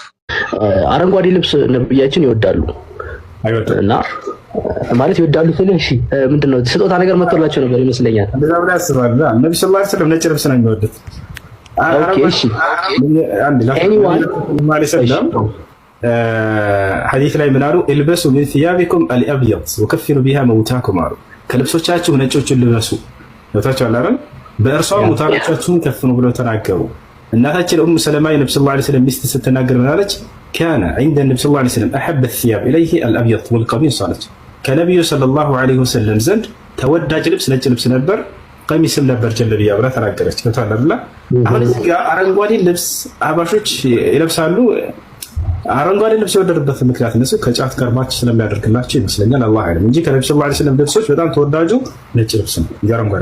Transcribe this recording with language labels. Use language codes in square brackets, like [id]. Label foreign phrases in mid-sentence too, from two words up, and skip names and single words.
[am] አረንጓዴ ልብስ ነብያችን ይወዳሉ እና ማለት ይወዳሉ ስለ እሺ ምንድነው ስጦታ ነገር መጥቶላቸው ነበር ይመስለኛል። እንደዛ ብላ ያስባል። ነብዩ [ar] صلى الله عليه وسلم [am] ነጭ ልብስ ነው የሚወዱት። ኦኬ እሺ አንድ ለሰለም ሐዲስ ላይ ምን አሉ? [ar] البسوا من ثيابكم الابيض وكفنوا بها موتاكم [am] አሉ። ከልብሶቻችሁ ነጮችን ልበሱ። ወታቸው አይደል? በእርሷም ሙታኖቻችሁን ከፍኑ ብለው ተናገሩ። እናታችን ኡሙ ሰለማ የነብዩ [ar] صلى الله عليه وسلم [am] ሚስት ስትናገር ምን አለች? [ar] كان عند النبي صلى الله عليه وسلم احب الثياب اليه الابيض والقميص [am] አለች። ከነብዩ [ar] صلى الله عليه وسلم [am] ዘንድ ተወዳጅ ልብስ ነጭ ልብስ ነበር፣ ቀሚስም ነበር ጀለቢያ ብላ ተናገረች። ከተዋለላ አሁን እዚህ ጋር አረንጓዴ ልብስ አባሾች ይለብሳሉ። አረንጓዴ ልብስ የወደዱበት ምክንያት እነሱ ከጫት ጋር ማች ስለሚያደርግላቸው ይመስለኛል። አላህ አይደለም እንጂ ከነብዩ [ar] صلى الله عليه وسلم [am] ልብሶች በጣም ተወዳጁ ነጭ ልብስ ነው። አረንጓዴ